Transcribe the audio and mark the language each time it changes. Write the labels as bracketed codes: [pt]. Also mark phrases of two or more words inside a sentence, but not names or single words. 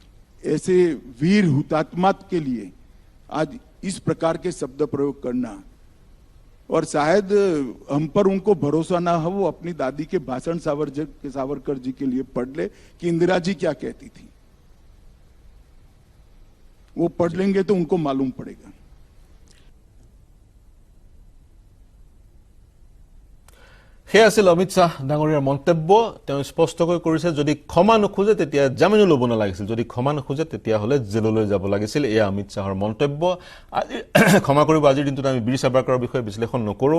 [hi] ऐसे वीर हुतात्मा के लिए आज इस प्रकार के शब्द प्रयोग करना, और शायद हम पर उनको भरोसा ना हो, वो अपनी दादी के भाषण सावरकर जी के लिए पढ़ ले कि इंदिरा जी क्या कहती थी। वो पढ़ लेंगे तो उनको मालूम पड़ेगा। [as] সেই আছিল অমিত শ্বাহ ডাঙৰীয়াৰ মন্তব্য। তেওঁ স্পষ্টকৈ কৰিছে যদি ক্ষমা নোখোজে তেতিয়া জামিনো ল'ব নালাগিছিল, যদি ক্ষমা নোখোজে তেতিয়াহ'লে জেললৈ যাব লাগিছিল। এয়া অমিত শ্বাহৰ মন্তব্য। আজি ক্ষমা কৰিব, আজিৰ দিনটোত আমি বীৰ সাভাৰকাৰৰ বিষয়ে বিশ্লেষণ নকৰোঁ।